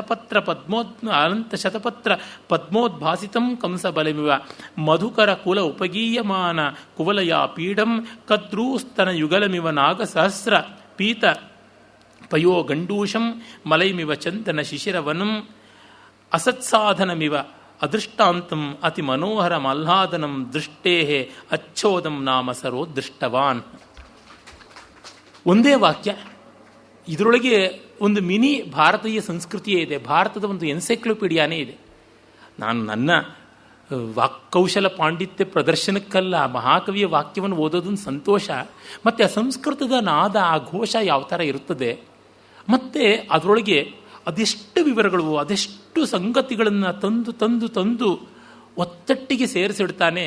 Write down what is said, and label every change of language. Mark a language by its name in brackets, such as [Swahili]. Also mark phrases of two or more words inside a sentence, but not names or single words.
[Sanskrit] ಶತಪತ್ರ ಪದ್ಮೋದ್ಭಾಸಿತಂ ಕಂಸಬಲಮಿವ ಮಧುಕರ ಕುಲ ಉಪಗೀಯಮಾನ ಕುವಲಯ ಪೀಡಂ ಕದ್ರೂಸ್ತನ ಯುಗಲಮಿವ ನಾಗಸಹಸ್ರ ಪೀತ ಪಯೋ ಗಂಡೂಷಂ ಮಲೈಮಿವ ಚಂದನ ಶಿಶಿರವನಂ ಅಸತ್ಸಾಧನಮಿವ ಅದೃಷ್ಟಾಂತಂ ಅತಿ ಮನೋಹರ ಮಲ್ಲಾದನಂ ದೃಷ್ಟೇಹೆ ಅಚ್ಚೋದಂ ನಾಮ ಸರೋ ದೃಷ್ಟವಾನ್. [Kannada] ಒಂದೇ ವಾಕ್ಯ, ಇದರೊಳಗೆ ಒಂದು ಮಿನಿ ಭಾರತೀಯ ಸಂಸ್ಕೃತಿಯೇ ಇದೆ, ಭಾರತದ ಒಂದು ಎನ್ಸೈಕ್ಲೋಪೀಡಿಯಾನೇ ಇದೆ. ನಾನು ನನ್ನ ವಾಕ್ಕೌಶಲ ಪಾಂಡಿತ್ಯ ಪ್ರದರ್ಶನಕ್ಕಲ್ಲ, ಮಹಾಕವಿಯ ವಾಕ್ಯವನ್ನು ಓದೋದೊಂದು ಸಂತೋಷ. ಮತ್ತು ಆ ಸಂಸ್ಕೃತದ ನಾದ, ಆ ಘೋಷ ಯಾವ ಥರ ಇರುತ್ತದೆ, ಮತ್ತು ಅದರೊಳಗೆ ಅದೆಷ್ಟು ವಿವರಗಳು, ಅದೆಷ್ಟು ಸಂಗತಿಗಳನ್ನು ತಂದು ಒತ್ತಟ್ಟಿಗೆ ಸೇರಿಸಿಡ್ತಾನೆ.